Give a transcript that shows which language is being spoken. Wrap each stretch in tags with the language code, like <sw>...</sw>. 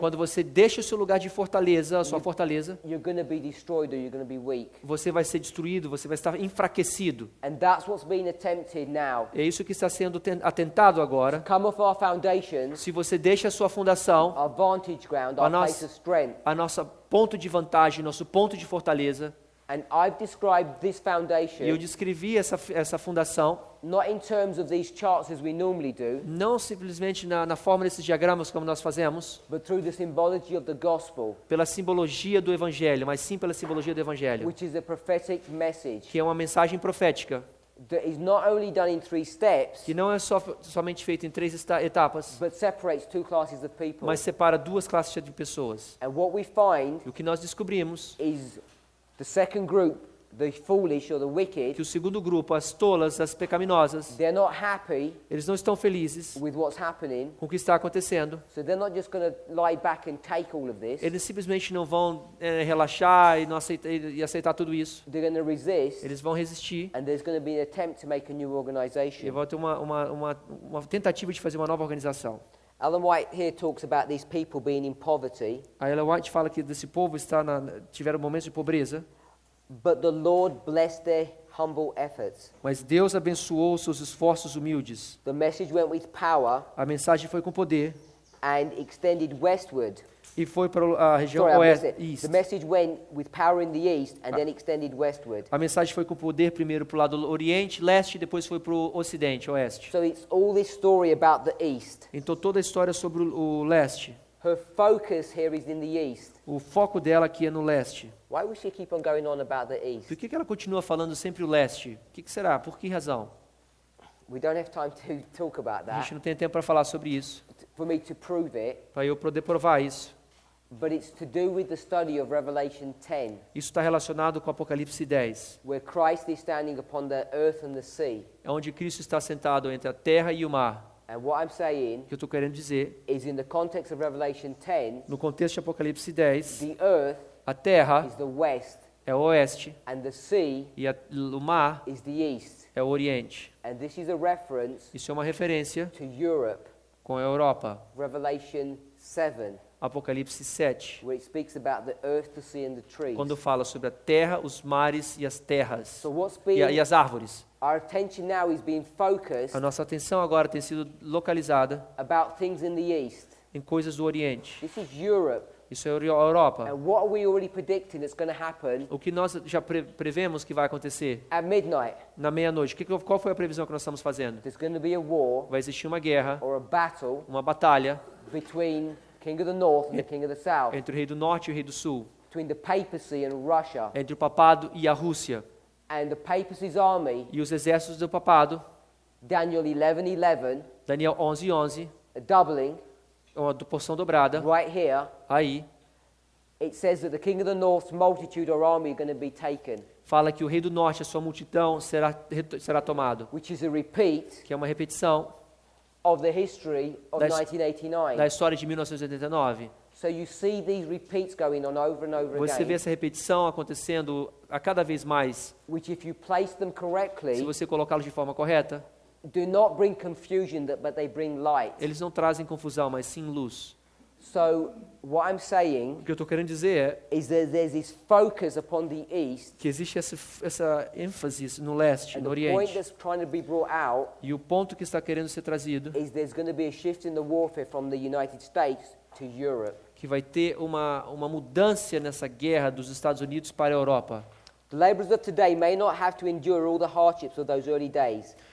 <pt>Quando você deixa o seu lugar de fortaleza, a sua fortaleza,</pt> <en>you're going to be destroyed or you're going to be weak.</en> <pt>você vai ser destruído, você vai estar enfraquecido.</pt> <en>And that's what's being attempted now.</en> <pt>É isso que está sendo atentado agora.</pt> <en>Come off our foundations,</en> <pt>Se você deixa a sua fundação,</pt> <en>our vantage ground, A our</en> <pt>nossa-</pt> <en>place of strength.</en> <pt>a nosso ponto de vantagem, nosso ponto de fortaleza,</pt> <en>And I've described this</en> <pt>e eu</pt> <en>foundation</en> <pt>descrevi essa fundação,</pt> <en>not in terms of these charts as we normally do,</en> <pt>não simplesmente na forma desses diagramas como nós fazemos,</pt> <en>but through the symbology of the gospel,</en> <pt>pela simbologia do Evangelho, mas sim pela simbologia do Evangelho,</pt> <en>which is a prophetic message</en> <pt>que é uma mensagem profética,</pt> <en>that is not only done in 3 steps,</en> <pt>que não é somente feita em 3 etapas,</pt> <en>but separates 2 classes of people.</en> <pt>mas separa 2 classes de pessoas.</pt> <en>And what we find</en> <pt>E o que nós descobrimos</pt> <en>is the second group, the foolish or the wicked,</en> <pt>que o segundo grupo, as tolas, as pecaminosas,</pt> <en>they're not happy</en> <pt>eles não estão felizes</pt> <en>with what's happening,</en> <pt>com o que está acontecendo.</pt> <en>so they're not just going to lie back and take all of this.</en> <pt>Eles simplesmente não vão relaxar e, não aceitar, e aceitar tudo isso.</pt> <en>They're going to resist,</en> <pt>Eles vão resistir</pt> <en>and there's going to be an attempt to make a new</en> <pt>e</pt> <en>organization.</en> <pt>vai ter uma tentativa de fazer uma nova organização.</pt> <en>Ellen White here talks about these people being in poverty,</en> <pt>A Ellen White fala que desse povo tiveram momentos de pobreza,</pt> <en>but the Lord blessed their humble efforts.</en> <pt>mas Deus abençoou os seus esforços humildes.</pt> <en>The message went with power</en> <pt>A mensagem foi com poder</pt> <en>and extended westward.</en> <pt>e foi para a região</pt> <en>Sorry, I missed</en> <pt>oeste.</pt> <en>it. East. The message went with power in the east and then extended westward.</en> <pt>A mensagem foi com poder primeiro para o lado oriente, leste, e depois foi para o ocidente, oeste.</pt> <en>So it's all this story about the east.</en> <pt>Então toda a história sobre o leste.</pt> <en>Her focus here is in the east.</en> <pt>O foco dela aqui é no leste.</pt> <en>Why would she keep on going on about the east?</en> <pt>Por que ela continua falando sempre o leste? O que será? Por que razão?</pt> <en>We don't have time to talk about</en> <pt>A gente</pt> <en>that,</en> <pt>não tem tempo para falar sobre isso,</pt> <en>for me to prove it,</en> <pt>para eu poder provar isso.</pt> <en>but it's to do with the study of Revelation 10,</en> <pt>Isso está relacionado com Apocalipse 10,</pt> <en>where Christ is standing upon the earth and the sea.</en> <pt>é onde Cristo está sentado entre a terra e o mar.</pt> <en>And what I'm saying</en> <pt>O que eu estou querendo dizer,</pt> <en>is in the context of Revelation 10,</en> <pt>no contexto de Apocalipse 10,</pt> <en>the earth</en> <pt>a terra</pt> <en>is the west</en> <pt>é o oeste</pt> <en>and the sea</en> <pt>e o mar</pt> <en>is the east.</en> <pt>é o oriente.</pt> <en>And this is a reference</en> <pt>Isso é uma referência</pt> <en>to Europe,</en> <pt>com a Europa.</pt> <en>Revelation 7,</en> <pt>Apocalipse 7,</pt> <en>where it speaks about the earth, the sea and the trees.</en> <pt>quando fala sobre a terra, os mares e as terras</pt> <en>So what's</en> <pt>e</pt> <en>being,</en> <pt>as árvores.</pt> <en>our attention now is being focused</en> <pt>A nossa atenção agora tem sido localizada</pt> <en>about things in the east.</en> <pt>em coisas do Oriente.</pt> <en>This is Europe.</en> <pt>Isso é a Europa.</pt> <en>And what are we already predicting that's going to happen</en> <pt>O que nós já prevemos que vai acontecer</pt> <en>at midnight?</en> <pt>na meia-noite? Qual foi a previsão que nós estamos fazendo?</pt> <en>There's going to be a war</en> <pt>Vai existir uma guerra,</pt> <en>or a battle</en> <pt>uma batalha</pt> <en>between King of the North and the King of the South,</en> <pt>entre o rei do norte e o rei do sul,</pt> <en>between the papacy and Russia.</en> <pt>entre o papado e a Rússia.</pt> <en>And the papacy's army,</en> <pt>E os exércitos do papado,</pt> <en>Daniel 11:11,</en> <pt>Daniel 11:11,</pt> <en>a doubling</en> <pt>uma porção dobrada,</pt> <en>right here.</en> <pt>aí</pt> <en>It says that the king of the north's multitude or army are going to be taken,</en> <pt>fala que o rei do norte, a sua multidão, será tomado,</pt> <en>which is a repeat</en> <pt>que é uma repetição</pt> <en>of the history of</en> <pt>da</pt> <en>1989.</en> <pt>história de 1989.</pt> <en>So you see these repeats going on over and over</en> <pt>Você vê</pt> <en>again,</en> <pt>essa repetição acontecendo a cada vez mais.</pt> <en>which if you place them</en> <pt>Se</pt> <en>correctly,</en> <pt>você colocá-los de forma correta,</pt> <en>do not bring confusion, but they bring light.</en> <pt>eles não trazem confusão, mas sim luz.</pt> <en>So what I'm saying</en> <pt>O que eu estou querendo dizer</pt> <en>is that there's this focus upon the east,</en> <pt>que existe essa ênfase no leste,</pt> <en>and</en> <pt>no</pt> <en>the point</en> <pt>oriente.</pt> <en>that's trying to be brought out</en> <pt>E o ponto que está querendo ser trazido,</pt> <en>is there's going to be a shift in the warfare from the United States to Europe.</en> <pt>que vai ter uma mudança nessa guerra dos Estados Unidos para a Europa.</pt> <en>The laborers of today may not have to endure all the hardships of those early days,</en>